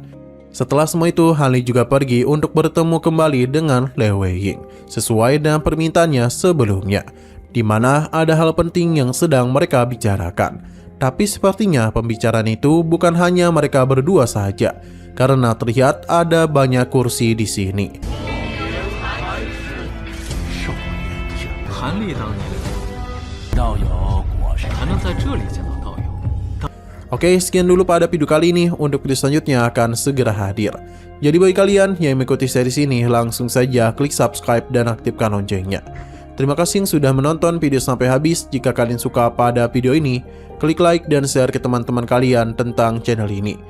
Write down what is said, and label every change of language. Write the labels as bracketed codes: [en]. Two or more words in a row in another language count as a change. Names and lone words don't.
[id] Setelah semua itu, Han Li juga pergi untuk bertemu kembali dengan Lei Weiying sesuai dengan permintaannya sebelumnya, di mana ada hal penting yang sedang mereka bicarakan. Tapi sepertinya pembicaraan itu bukan hanya mereka berdua saja, karena terlihat ada banyak kursi di sini. [zh] 韩立当年道友果然还能在这里见到道友， [id] Oke, sekian dulu pada video kali ini. Untuk video selanjutnya akan segera hadir. Jadi bagi kalian yang mengikuti series ini, langsung saja klik subscribe dan aktifkan loncengnya. Terima kasih yang sudah menonton video sampai habis. Jika kalian suka pada video ini, klik like dan share ke teman-teman kalian tentang channel ini.